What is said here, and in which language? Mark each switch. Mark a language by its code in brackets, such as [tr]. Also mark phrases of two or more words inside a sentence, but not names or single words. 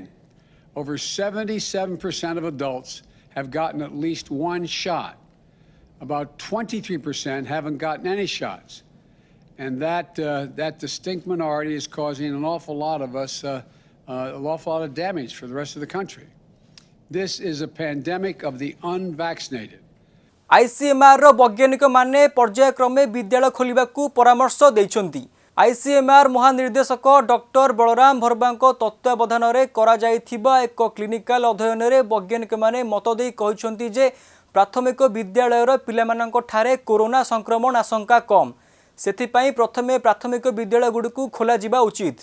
[en] Over 77% of adults have gotten at least one shot. About 23% haven't gotten any shots. And that distinct minority is causing an awful lot of us, an awful lot of damage for the rest of the country. This is a pandemic of the unvaccinated. [or] ଆଇସିଏମଆର ବୈଜ୍ଞାନିକ ମାନେ ପର୍ଯ୍ୟାୟକ୍ରମେ ବିଦ୍ୟାଳୟ ଖୋଲିବାକୁ ପରାମର୍ଶ ଦେଉଛନ୍ତି। ଆଇସିଏମଆର ମହାନିର୍ଦ୍ଦେଶକ ଡାକ୍ତର ବଲରାମ ଭାର୍ଗବଙ୍କ ତତ୍ତ୍ୱାବଧାନ ରେ କରା ଯାଇଥିବା ଏକ କ୍ଲିନିକାଲ ଅଧ୍ୟୟନ ରେ ବୈଜ୍ଞାନିକ ମାନେ ମତ ଦେଇ କହିଛନ୍ତି ଯେ ପ୍ରାଥମିକ ବିଦ୍ୟାଳୟର ପିଲାମାନଙ୍କ ଠାରେ କରୋନା ସଂକ୍ରମଣ ଆଶଙ୍କା କମ, ସେଥିପାଇଁ ପ୍ରଥମେ ପ୍ରାଥମିକ ବିଦ୍ୟାଳୟ ଗୁଡିକୁ ଖୋଲା ଯିବା ଉଚିତ।